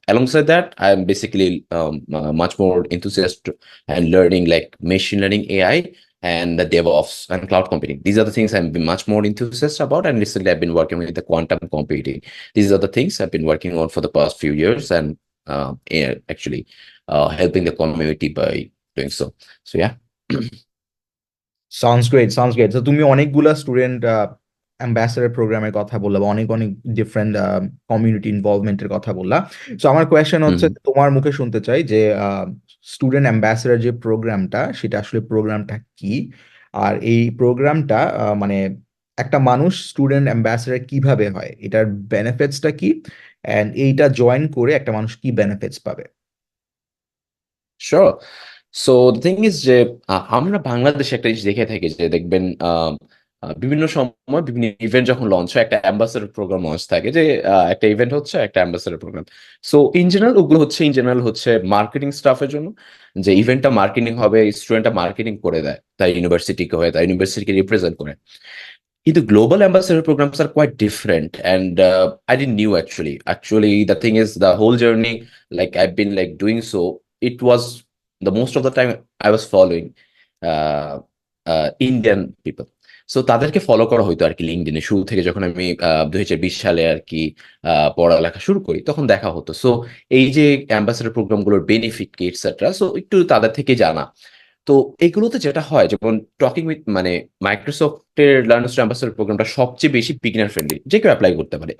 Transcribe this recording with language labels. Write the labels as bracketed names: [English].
[English] Alongside that, I'm basically much more enthusiastic and learning like machine learning, AI, and the DevOps and cloud computing. These are the things I'm much more enthusiastic about. And recently, I've been working with the quantum computing. These are the things I've been working on for the past few years, and actually helping the community by doing so. So yeah. Sounds great, sounds great. [Bangla] তো তুমি অনেকগুলা student ambassador প্রোগ্রামের কথা বললা বা অনেক অনেক different community ইনভলভমেন্টের কথা বললা। সো আমার কোয়েশ্চেন হচ্ছে Mhm. তোমার মুখে শুনতে চাই যে স্টুডেন্ট অ্যাম্বাসেডর যে প্রোগ্রামটা, সেটা আসলে প্রোগ্রামটা কি, আর এই প্রোগ্রামটা মানে একটা মানুষ স্টুডেন্ট অ্যাম্বাসেডর কিভাবে হয়, এটার বেনিফিটসটা কি, অ্যান্ড এইটা জয়েন করে একটা মানুষ কি বেনিফিটস পাবে। [English] Sure. So the thing is [Bangla] যে আমরা বাংলাদেশে একটা জিনিস দেখে থাকি যে দেখবেন বিভিন্ন সময় বিভিন্ন ইভেন্ট যখন লঞ্চ হয় একটা অ্যাম্বাসেডর প্রোগ্রাম লঞ্চ থাকে যে একটা ইভেন্ট হচ্ছে একটা ambassador programme. So in general ওগুলো হচ্ছে মার্কেটিং স্টাফের জন্য, যে ইভেন্টটা মার্কেটিং হবে, স্টুডেন্টটা মার্কেটিং করে দেয় তাই ইউনিভার্সিটিকে হয়ে, তাই ইউনিভার্সিটিকে রিপ্রেজেন্ট করে। কিন্তু [English] Global ambassador programs are quite different, and I didn't knew actually the thing is the whole journey, like I've been like doing so, it was the most of the time I was following uh, Indian people. [Bangla] So তাদেরকে follow করা হইতো আর কি লিঙ্কডইনে শুরু থেকে, যখন আমি 2020 সালে আর কি পড়ালেখা শুরু করি তখন দেখা হতো। সো এই যে অ্যাম্বাসেডর প্রোগ্রামগুলোর বেনিফিট কি এটসেট্রা, সো একটু তাদের থেকে জানা। তো এগুলোতে যেটা হয়, যেমন টকিং উইথ মাইক্রোসফটের লার্নার্স অ্যাম্বাসেডর প্রোগ্রামটা সবচেয়ে বেশি বিগিনার ফ্রেন্ডলি, যে কেউ অ্যাপ্লাই করতে পারে।